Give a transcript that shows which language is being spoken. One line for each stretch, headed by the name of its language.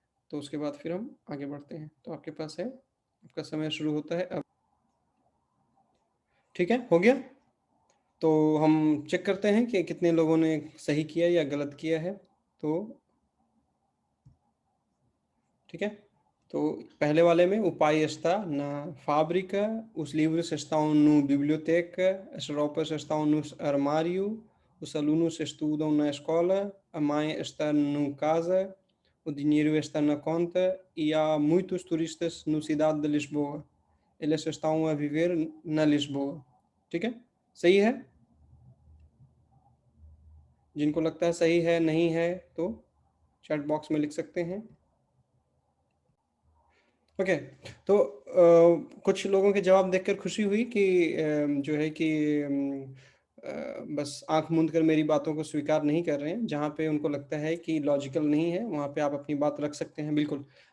Hindi: तो उसके बाद फिर हम आगे बढ़ते हैं। तो आपके पास है, आपका समय शुरू होता है अब, ठीक है, हो गया। तो हम चेक करते हैं कि कितने लोगों ने सही किया या गलत किया है। तो ठीक है, तो पहले वाले में
Portuguese: o pai está na fábrica, os livros estão no biblioteca, as roupas estão no armário, os alunos estudam na escola, a mãe está no casa, o dinheiro está na conta e há muitos turistas na cidade de Lisboa, eles estão a viver na Lisboa,
Hindi: ठीक है, सही है। जिनको लगता है सही है नहीं है तो चैट बॉक्स में लिख सकते हैं। ओके, तो कुछ लोगों के जवाब देखकर खुशी हुई कि जो है कि बस आंख मूंद कर मेरी बातों को स्वीकार नहीं कर रहे हैं, जहाँ पे उनको लगता है कि लॉजिकल नहीं है वहाँ पे आप अपनी बात रख सकते हैं, बिल्कुल।